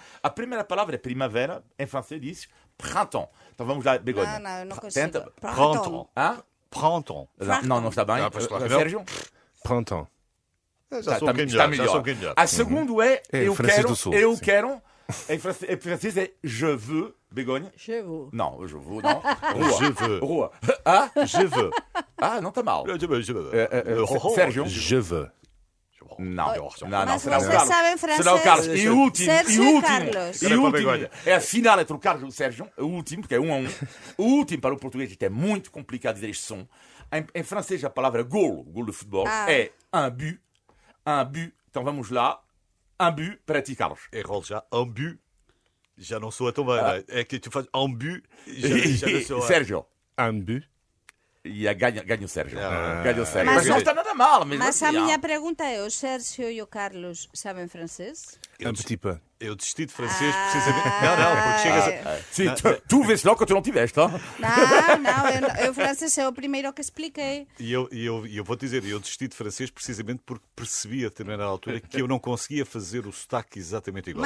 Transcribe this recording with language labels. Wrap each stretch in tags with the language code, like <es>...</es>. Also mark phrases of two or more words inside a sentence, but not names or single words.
<pt>A primeira palavra é primavera, em francês diz printemps. Então vamos lá, Begonha. Não, eu não consigo. Tenta. Printemps. Hã? Printemps. Não está bem. pois claro que não. Sérgio? Printemps. Já sou um bocadinho melhor. Já sou um bocadinho melhor. A segunda é eu francês quero. do Sul, Eu sim. quero. Em francês é</pt> <fr>je veux.</fr> <pt>Begonha?</pt> <fr>Je vous.</fr> <pt>Não,</pt> <fr>je veux,</fr> <pt>não.</pt> <fr>Je veux.</fr> <pt>Rua. Ah?</pt> <fr>Je veux.</fr> <pt>Ah, não está mal.</pt> <fr>Je veux.</fr> <pt>Sérgio?</pt> <fr>Je veux.</fr> <pt>Não, Mas será o vocês Carlos. sabem Será o Carlos. francês? E o último, Sérgio e e último, Carlos. e Era para último. Begonha. É a final entre o Carlos e o Sérgio. O último, porque é 1-1. O último para o português, isto é muito complicado dizer este som. Em francês, a palavra gol de futebol, é</pt> <fr>un but. Un but.</fr> <pt>Então vamos lá.</pt> <fr>Un but</fr> <pt>para ti, Carlos. Errol já.</pt> <fr>Un but.</fr> <pt>Já não soa tão bem, não é? É que tu fazes</pt> <fr>un but.</fr> <pt>Já não soa. Sérgio.</pt> <fr>Un but.</fr> <pt>E ganha o Sérgio. Ah. Ganha o Sérgio. Mas Mas não a- está nada mal. Mesmo Mas assim, a minha pergunta é, o Sérgio e o Carlos sabem francês?</pt> <fr>Un petit peu.</fr> <pt>Eu desisti de francês precisamente. Não, porque chegas a. Sim, tu vês logo que tu não tiveste, tá? Não, eu francês é o primeiro que expliquei. E eu vou-te dizer, eu desisti de francês precisamente porque percebi a determinada altura que eu não conseguia fazer o sotaque exatamente igual.</pt>